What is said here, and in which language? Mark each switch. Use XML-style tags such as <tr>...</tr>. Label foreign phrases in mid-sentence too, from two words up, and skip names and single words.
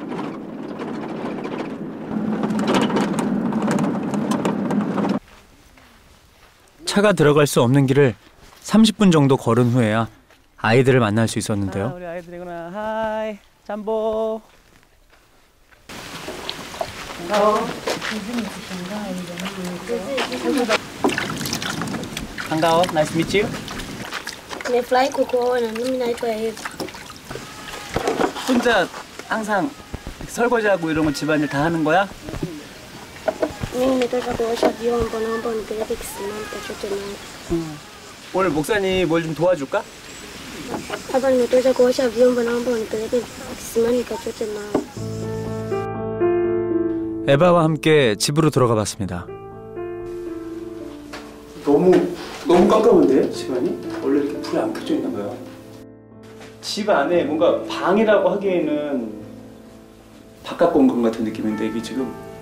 <ko>차가 들어갈 수 없는 길을 30분 정도 걸은 후에야 아이들을 만날 수 있었는데요. 우리 아이들이구나. 하이, 잠보. 반가워.</ko> <en>Nice to meet you.</en> <sw>Nimefurahi kukuona. Mimi naitwa Eva.</sw> <ko>혼자 항상 설거지하고 이런 거 집안일 다 하는 거야?</ko> <sw>Mimi nimetoka kuosha vyombo, naomba unipeleke kisimani nikachote maji.</sw> <ko>오늘 목사님 뭘 좀 도와줄까?</ko> <sw>Hapa nimetoka kuosha vyombo, naomba unipeleke kisimani nikachote maji.</sw> <ko>에바와 함께 집으로 들어가 봤습니다. 너무 깜깜한데 집안이? 원래 이렇게 불이 안 켜져 있나 봐요. 집 안에 뭔가 방이라고 하기에는 바깥 공간 같은 느낌인데 이게 지금</ko>